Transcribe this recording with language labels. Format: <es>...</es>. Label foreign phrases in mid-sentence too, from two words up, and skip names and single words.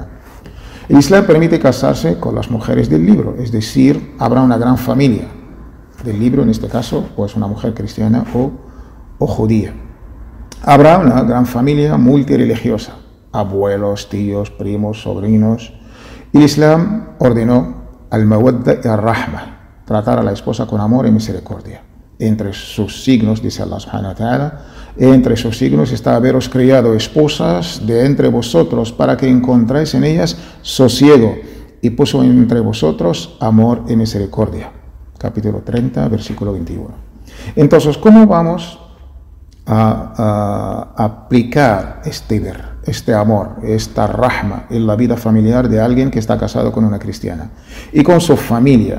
<es>El Islam permite casarse con las mujeres del libro, es decir, habrá una gran familia del libro, en este caso, pues una mujer cristiana o judía. Habrá una gran familia multireligiosa, abuelos, tíos, primos, sobrinos. El Islam ordenó al-mawadda y al-rahma, tratar a la esposa con amor y misericordia. Entre sus signos, dice Allah</es> <ar>سبحانه وتعالى,</ar> <es>entre sus signos está haberos criado esposas de entre vosotros para que encontráis en ellas sosiego y puso entre vosotros amor y misericordia. Capítulo 30, versículo 21. Entonces, ¿cómo vamos a aplicar este ver, este amor, esta rahma en la vida familiar de alguien que está casado con una cristiana y con su familia?</es>